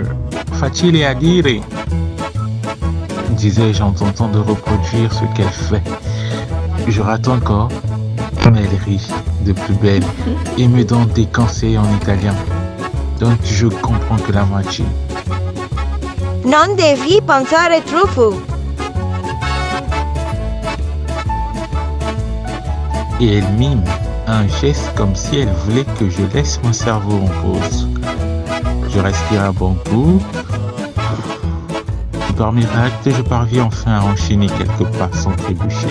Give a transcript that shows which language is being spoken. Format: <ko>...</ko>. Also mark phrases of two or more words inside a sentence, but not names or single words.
<fr>Facile à dire, disais-je en tentant de reproduire ce qu'elle fait. Je rate encore, mais elle rit de plus belle et me donne des conseils en italien. Donc je comprends que la moitié.</fr> <it>Non devi pensare troppo.</it> <fr>Et elle mime un geste comme si elle voulait que je laisse mon cerveau en pause. Je respire à bon coup. Par miracle, je parviens enfin à enchaîner quelques pas sans trébucher.</fr>